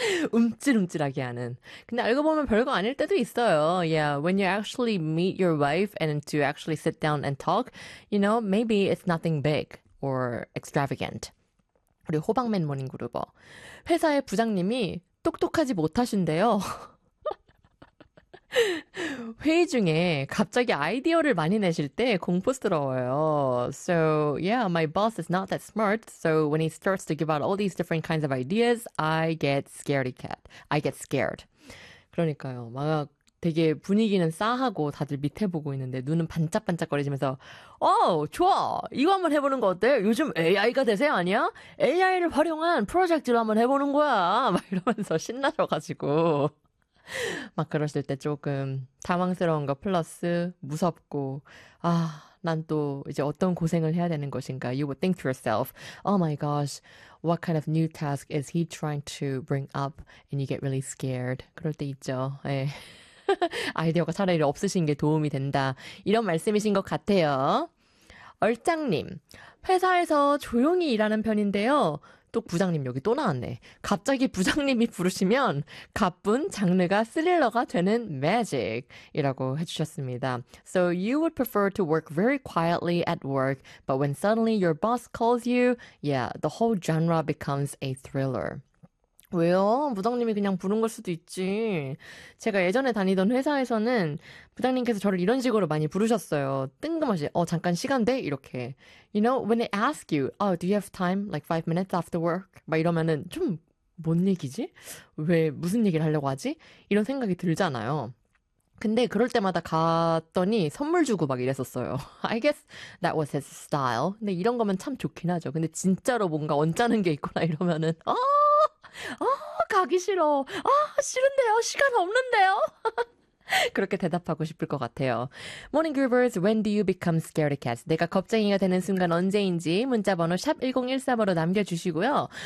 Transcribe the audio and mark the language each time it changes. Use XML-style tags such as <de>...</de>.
<ko>움찔움찔하게 하는. 근데 알고 보면 별거 아닐 때도 있어요.</ko> <en>Yeah, when you actually meet your wife and to actually sit down and talk, you know, maybe it's nothing big or extravagant.</en> <ko>우리 호박맨 모닝 그룹어. 회사의 부장님이 똑똑하지 못하신데요. 회의 중에 갑자기 아이디어를 많이 내실 때 공포스러워요.</ko> <en>So yeah, my boss is not that smart. So when he starts to give out all these different kinds of ideas, I get scaredy cat. I get scared.</en> <ko>그러니까요. 막 되게 분위기는 싸하고 다들 밑에 보고 있는데 눈은 반짝반짝거리면서 좋아! 이거 한번 해보는 거 어때? 요즘 AI가 대세 아니야? AI를 활용한 프로젝트를 한번 해보는 거야. 막 이러면서 신나셔가지고 막 그러실 때 조금 당황스러운 거 플러스 무섭고 아, 난 또 이제 어떤 고생을 해야 되는 것인가</ko> <en>You would think to yourself Oh my gosh, what kind of new task is he trying to bring up and you get really scared</en> <ko>그럴 때 있죠 네. 아이디어가 차라리 없으신 게 도움이 된다 이런 말씀이신 것 같아요 얼짱님 회사에서 조용히 일하는 편인데요 또 부장님 여기 또 나왔네. 갑자기 부장님이 부르시면 가뿐 장르가 스릴러가 되는 매직이라고 해주셨습니다.</ko> <en>So you would prefer to work very quietly at work, but when suddenly your boss calls you, yeah, the whole genre becomes a thriller.</en> <ko>왜요? 부장님이 그냥 부른 걸 수도 있지. 제가 예전에 다니던 회사에서는 부장님께서 저를 이런 식으로 많이 부르셨어요. 뜬금없이 잠깐 시간 돼? 이렇게.</ko> <en>You know, when they ask you, oh, do you have time? Like 5 minutes after work?</en> <ko>막 이러면은 좀 뭔 얘기지? 왜 무슨 얘기를 하려고 하지? 이런 생각이 들잖아요. 근데 그럴 때마다 갔더니 선물 주고 막 이랬었어요.</ko> <en>I guess that was his style.</en> <ko>근데 이런 거면 참 좋긴 하죠. 근데 진짜로 뭔가 언짢은 게 있거나 이러면은 가기 싫어. 싫은데요. 시간 없는데요. 그렇게 대답하고 싶을 것 같아요.</ko> <en>Morning Groovers, when do you become scaredy cats?</en> <ko>내가 겁쟁이가 되는 순간 언제인지 문자번호 샵 1013으로 남겨주시고요.</ko>